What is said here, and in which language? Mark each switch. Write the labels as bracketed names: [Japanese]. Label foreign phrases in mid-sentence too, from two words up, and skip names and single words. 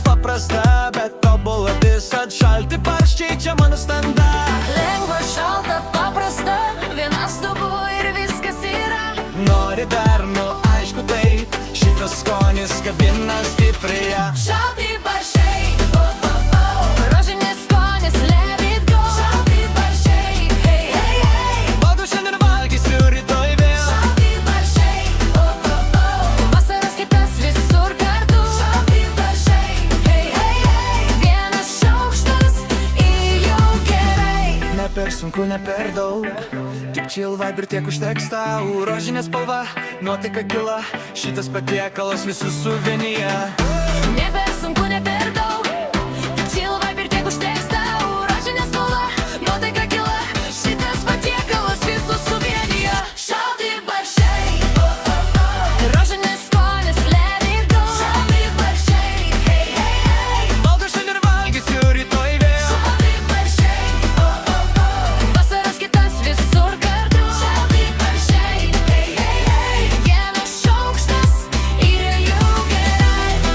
[Lithuanian] Paprasta, bet tobula visad, šalti barščiai čia mano standa. Lengva, šalta, paprasta, vienas dubuo ir viskas yra. Nori dar, aišku tai, šitas skonis kabina stipriai. Šalti barščiai, rožinis skonis, [English] let it go. [Lithuanian] Šalti barščiai, hey, hey, hey. Valgau šiandien, valgysiu rytoj vėl. Šalti barščiai, vasaros hitas visur kartu. Šalti barščiai, hey, hey, hey. Vienas šaukštas ir jau gerai. Ne per sunku, ne per daug, tik [English] chill vibe [Lithuanian] ir tiek užteks tau. Rožinė spalva, nuotaika gila, šitas patiekalas visus suvienyje. Ne per sunku, ne per daug, tik [English] chill vibe [Lithuanian] ir tiek užteks tau. Rožinė spalva, nuotaika gila, šitas patiekalas visus suvienyje. Šalti barščiai, rožinis skonis, [English] let it go. [Lithuanian] Šalti barščiai, hey, hey, hey. Valgau šiandien, valgysiu rytoj vėl. Šalti barščiai, vasaros hitas visur kartu. Šalti barščiai, hey, hey, hey. Vienas šaukštas ir jau gerai.